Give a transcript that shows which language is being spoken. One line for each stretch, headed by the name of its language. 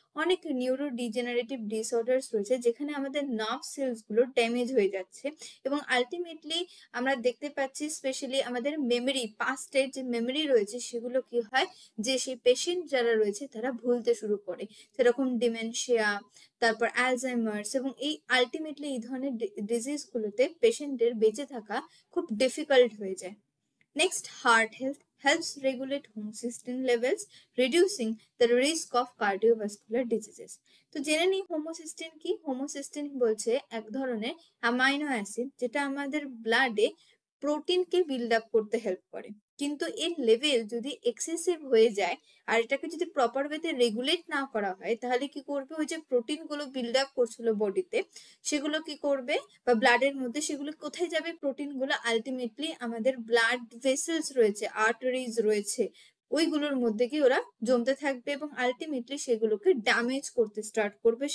Bangla: অনেক neurodegenerative disorders রয়েছে যেখানে আমাদের নার্ভ সেলস গুলো ড্যামেজ হয়ে যাচ্ছে, এবং আলটিমেটলি আমরা দেখতে পাচ্ছি স্পেশালি আমাদের মেমোরি, পাস্টের যে মেমোরি রয়েছে সেগুলো কি হয়, যে সেই পেশেন্ট যারা রয়েছে তারা ভুলতে শুরু করে, সেরকম ডিমেনশিয়া, তারপর অ্যালজাইমার্স, এবং এই আলটিমেটলি এই ধরনের ডিজিজ গুলোতে পেশেন্টের বেঁচে থাকা খুব ডিফিকাল্ট হয়ে যায়।
English: Next, heart health helps regulate homocysteine levels, reducing the risk of cardiovascular diseases.
Bangla: তো জেনে নিই হোমোসিস্টিন কি। হোমোসিস্টিন বলছে এক ধরনের অ্যামাইনো অ্যাসিড, যেটা আমাদের ব্লাডে প্রোটিনকে বিল্ড আপ করতে হেল্প করে। কিন্তু এর লেভেল যদি এক্সেসিভ হয়ে যায় আর এটাকে যদি প্রপার ওয়েতে রেগুলেট না করা হয়, তাহলে কি করবে, ওই যে প্রোটিন গুলো বিল্ড আপ করছিল বডিতে, সেগুলো কি করবে, বা ব্লাডের মধ্যে সেগুলো কোথায় যাবে, প্রোটিন গুলো আলটিমেটলি আমাদের ব্লাড ভেসেলস রয়েছে, আর্টারিজ রয়েছে, ওইগুলোর মধ্যে কি ওরা জমতে থাকবে, এবং আলটিমেটলি সেগুলোকে ড্যামেজ করতে স্টার্ট করবে।